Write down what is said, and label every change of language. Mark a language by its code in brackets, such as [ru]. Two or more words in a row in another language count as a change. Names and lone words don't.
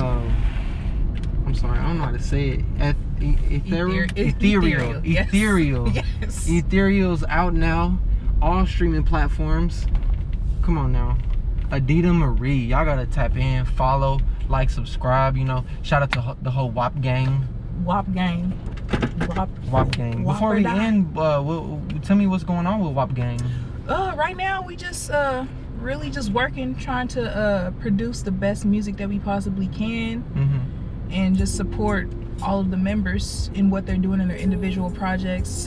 [en] I'm sorry, I don't know how to say it. Ethereal. Yes. Ethereal's out now, all streaming platforms. Come on now. Adita Marie. Y'all gotta tap in, follow, like, subscribe. You know, shout out to the whole WAP gang. WAP gang. WAP gang. WAP Before or we die. end, tell me what's going on with WAP gang. Right now we just really just working, trying to produce the best music that we possibly can, and just support all of the members in what they're doing in their individual projects.